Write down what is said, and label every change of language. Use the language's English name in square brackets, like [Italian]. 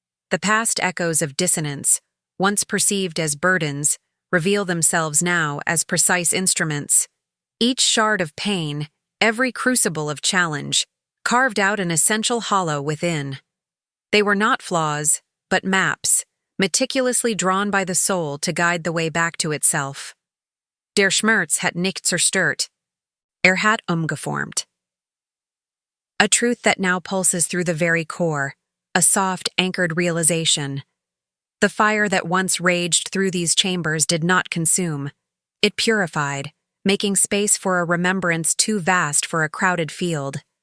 [English] The past echoes of dissonance, once perceived as burdens, reveal themselves now as precise instruments. Each shard of pain, every crucible of challenge, carved out an essential hollow within. They were not flaws, but maps, meticulously drawn by the soul to guide the way back to itself. [German] Der Schmerz hat nicht zerstört. Hat umgeformt. [English] A truth that now pulses through the very core, a soft, anchored realization. The fire that once raged through these chambers did not consume. It purified, making space for a remembrance too vast for a crowded field.